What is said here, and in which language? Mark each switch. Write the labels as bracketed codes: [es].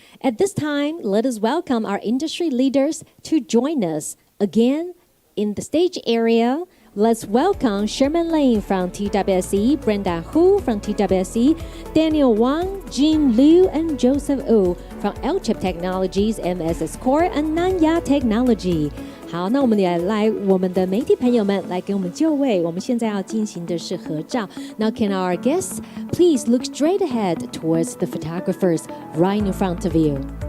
[en] At this time, let us welcome our industry leaders to join us. Again, in the stage area, let's welcome Sherman Lane from TWSE, Brenda Hu from TWSE, Daniel Wang, Jin Liu, and Joseph Wu from L-Chip Technologies, MSS Core, and Nanya Technology. [zh] 好，那我们也来我们的媒体朋友们来给我们就位。我们现在要进行的是合照。 [en] Now, can our guests please look straight ahead towards the photographers right in front of you？